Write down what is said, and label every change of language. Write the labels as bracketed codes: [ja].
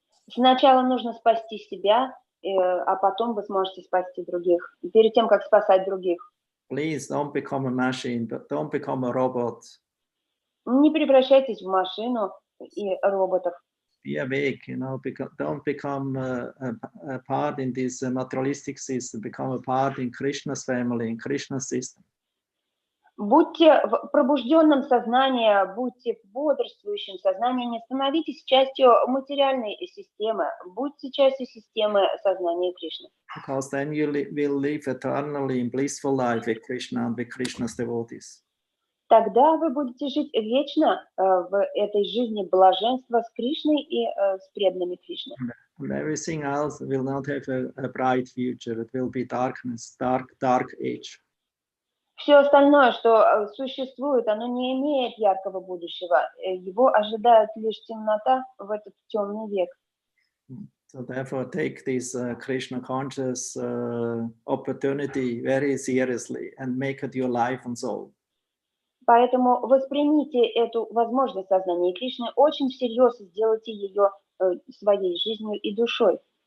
[ru] Сначала нужно спасти себя, а потом вы сможете спасти других, перед тем, как спасать других. [en] Please don't become a machine, but don't become a robot. [ru] Не превращайтесь в машину и роботов. [en] Be awake, don't become a part in this materialistic system, become a part in Krishna's family, in Krishna's system. [ru] Будьте в пробужденном сознании, будьте в бодрствующем сознании, не становитесь частью материальной системы, будьте частью системы сознания Кришны. [en] Because then you will live eternally in blissful life with Krishna and with Krishna's devotees. [ru] Тогда вы будете жить вечно в этой жизни блаженства с Кришной и с преданными Кришны. [en] And everything else will not have a bright future. It will be darkness, dark age. [ru] Все остальное, что существует, оно не имеет яркого будущего. Его ожидает лишь темнота в этот темный век. [en] So therefore, take this Krishna conscious opportunity very seriously and make it your life and soul. [ru] Поэтому воспримите эту возможность сознания Кришны очень всерьез и сделайте ее своей жизнью и душой.